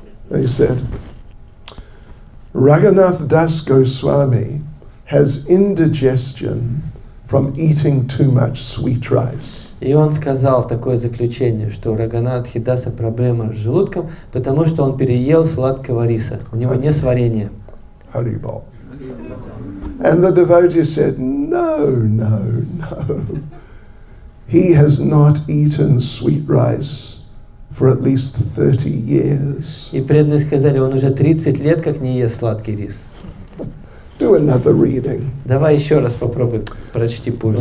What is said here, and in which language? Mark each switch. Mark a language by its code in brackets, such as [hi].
[en] He said, Raghunath Das Goswami has indigestion from eating too much sweet rice. [ru] И он сказал такое заключение, что у Рагунатхи Даса проблема с желудком, потому что он переел сладкого риса. У него несварение. [en] Haribol. And the devotee said, no. He has not eaten sweet rice for at least 30 years. [ru] И преданные сказали: он уже 30 лет как не ест сладкий рис. [en] Do another reading. [ru] Давай еще раз попробуй, прочти пульс.